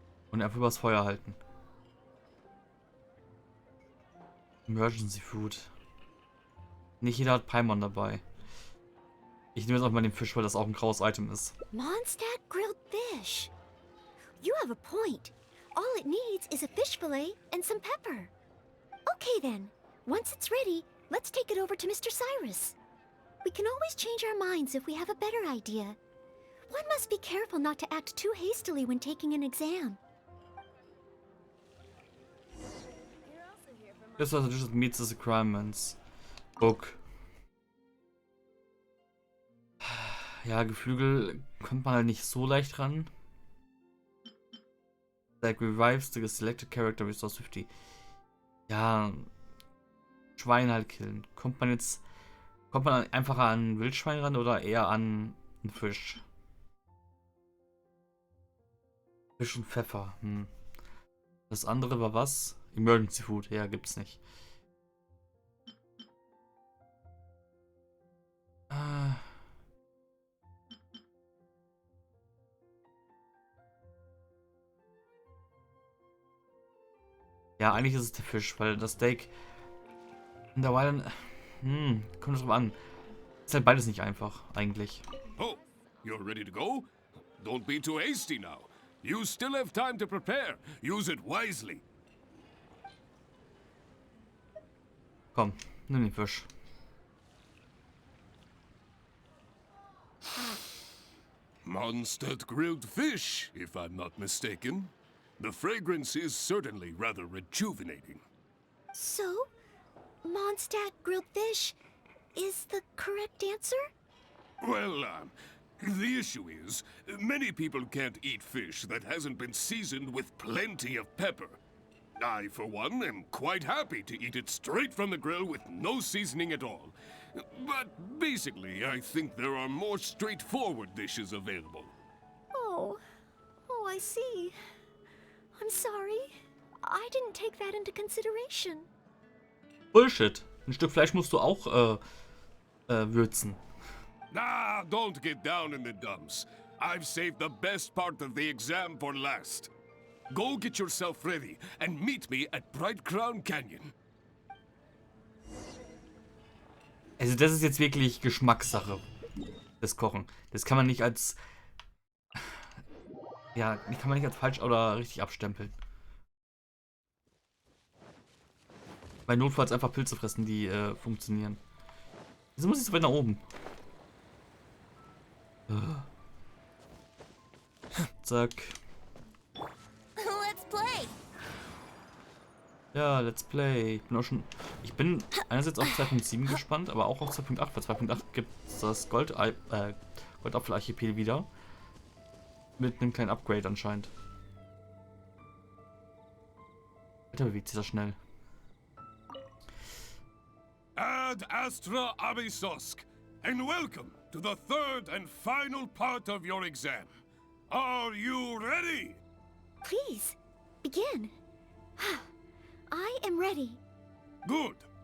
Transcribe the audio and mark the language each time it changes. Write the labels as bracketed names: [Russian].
[German] Und einfach übers Feuer halten. Emergency Food. Nicht jeder hat Paimon dabei. Ich nehme jetzt auch mal den Fisch, weil das auch ein graues Item ist. [English] Mondstadt grilled fish. You have a point. All it needs is a fish fillet and some pepper. Okay then. Once it's ready, let's take it over to Mr. Cyrus. We can always change our minds if we have a better idea. One must be careful not to act too hastily when taking an exam. This was just meets the requirements. Book. [German] Ja, Geflügel kommt man halt nicht so leicht ran. [English] Like revives the selected character restores 50. [German] Ja, Schwein halt killen. Kommt man einfacher an Wildschwein ran oder eher an einen Fisch? Fisch und Pfeffer. Das andere war was? Emergency Food. Ja, gibt's nicht. Ja, eigentlich ist es der Fisch, weil das Steak in der Weile... kommt drauf an. Ist halt beides nicht einfach, eigentlich. [English] Oh, you're ready to go? Don't be too hasty now. You still have time to prepare. Use it wisely. [German] Komm, nimm den Fisch. [English] Mondstadt grilled fish, if I'm not mistaken. The fragrance is certainly rather rejuvenating. So, Mondstadt grilled fish is the correct answer? Well, the issue is, many people can't eat fish that hasn't been seasoned with plenty of pepper. I, for one, am quite happy to eat it straight from the grill with no seasoning at all. But basically, I think there are more straightforward dishes available. Oh, I see. I'm sorry. I didn't take that into consideration. [German] Bullshit. Ein Stück Fleisch musst du auch würzen. [English] Nah, don't get down in the dumps. I've saved the best part of the exam for last. Go get yourself ready and meet me at Bright Crown Canyon. [German] Also das ist jetzt wirklich Geschmackssache, das Kochen. Das kann man nicht als... Ja, die kann man nicht als falsch oder richtig abstempeln. Weil notfalls einfach Pilze fressen, die funktionieren. Wieso muss ich so weit nach oben? Zack. [English] Let's play. Ja, let's play. [German] Ich bin einerseits auf 2.7 gespannt, aber auch auf 2.8. Bei 2.8 gibt es das Goldapfel-Archipel wieder. Mit einem kleinen Upgrade anscheinend. Alter, bewegt sich das schnell. [English] Ad Astra Abyssosk, and welcome to the third and final part of your exam. Are you ready? Please, begin. I am ready. Good.